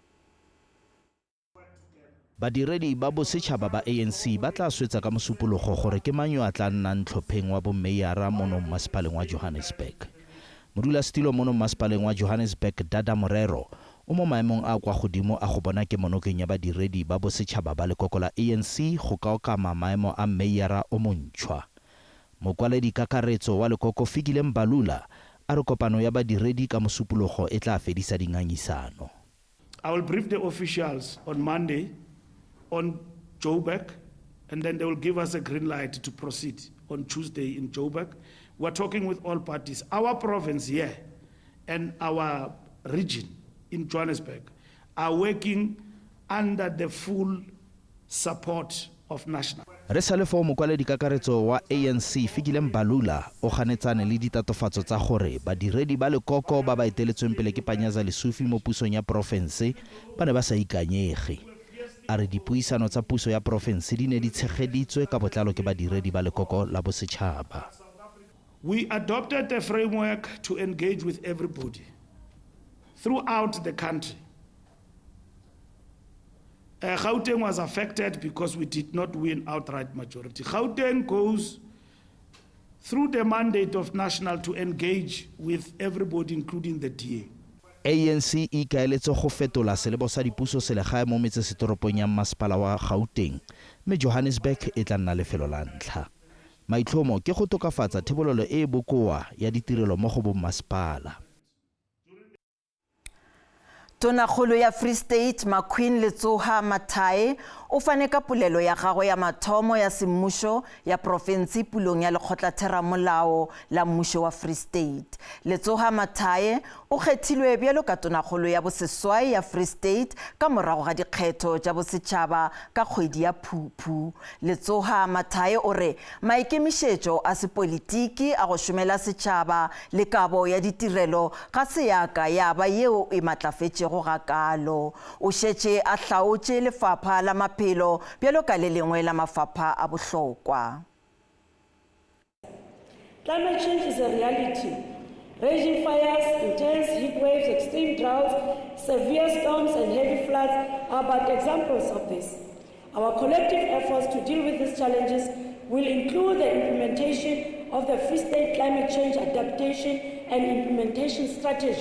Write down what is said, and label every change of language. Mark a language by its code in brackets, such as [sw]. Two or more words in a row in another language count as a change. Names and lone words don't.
[tn] Badiredi ba bosetšhaba ba ANC ba tla swetsa ka mosupologo gore ke mang yo a tla nnang tlhopheng wa bommeyara mono masepaleng wa Johannesburg. Modulasetilo mono masepaleng wa Johannesburg Dada Morero o mo maemong a kwa godimo a go bona ke monokeng ya badiredi ba bosetšhaba ba lekoko la ANC go ka okama maemo a mmeyara o montšhwa. Mokwaledi kakaretso wa lekoko Fikile Mbalula a re kopano ya badiredi ka mosupologo e tla fedisa dingangisano. [en] I will brief the officials on Monday on Joburg, and then they will give us a green light to proceed on Tuesday in Joburg. We're talking with all parties. Our province here and our region in Johannesburg are working under the full support of national. [tn] Re sa le fo mokwaledi kakaretso wa ANC Fikile Mbalula o ganetsane le ditatofatso tsa gore badiredi ba lekoko ba ba eteletsweng pele ke Panyaza Lesufi mo pusong ya province ba ne ba sa ikanyege. A re dipuisano tsa puso ya province di ne di tshegeditswe ka botlalo ke badiredi ba lekoko la bosetšhaba. [en] We adopted a framework to engage with everybody throughout the country. Gauteng was affected because we did not win outright majority. Gauteng goes through the mandate of national to engage with everybody, including the DA. [tn] ANC e kaeletse go fetola selebo sa dipuso selegae mo metsesetoropong ya masepala wa Gauteng, mme Johannesburg e tla nna lefelo la ntlha. Maitlhomo ke go tokafatsa thebolelo e bokoa ya ditirelo mo go bommasepala. [nso] Tonakgolo ya Free State Maqueen Letsoha Mathae o fane ka polelo ya gagwe ya mathomo ya semmušo ya province pulong ya lekgotlatheramolao la mmušo wa Free State. Letsoha Mathae o kgethilwe bjalo ka tonakgolo ya boseswai ya Free State ka morago ga dikgetho tša bosetšhaba ka kgwedi ya Phuphu. Letsoha Mathae o re maikemišetšo a sepolitiki a go šomela setšhaba le kabo ya ditirelo ga se yaka ya ba yeo e matlafetšego ga kalo. O šetše a hlaotše lefapha la maphelo bjalo ka le lengwe la mafapha a bohlokwa. [en] Climate change is a reality. Raging fires, intense heat waves, extreme droughts, severe storms and heavy floods are but examples of this. Our collective efforts to deal with these challenges will include the implementation of the Free State Climate Change Adaptation and Implementation Strategy.